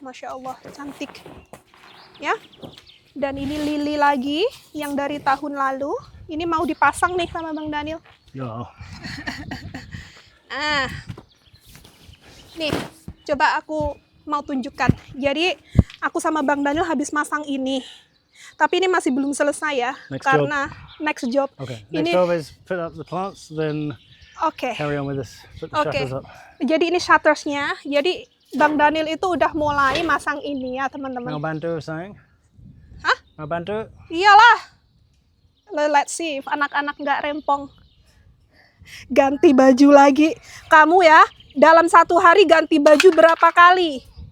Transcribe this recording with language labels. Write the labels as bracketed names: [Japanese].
[Indonesian] Masya Allah, cantik. Ya. Dan ini lili lagi yang dari tahun lalu. Ini mau dipasang nih sama Bang Daniel. [English] Yeah. [Indonesian] Nih, coba aku mau tunjukkan. Jadi aku sama Bang Daniel habis masang ini. Tapi ini masih belum selesai ya. Karena [English] next job. Okay. Next job is put up the plants, then carry on with this. Put the shutters up. [Indonesian] Jadi ini shuttersnya. Jadi Bang Daniel itu udah mulai masang ini ya teman-teman. Mau bantu sayang? Hah? Mau bantu? Iyalah. [English] Let's see if [Indonesian] anak-anak nggak rempong. Ganti baju lagi. Kamu ya, dalam satu hari ganti baju berapa kali?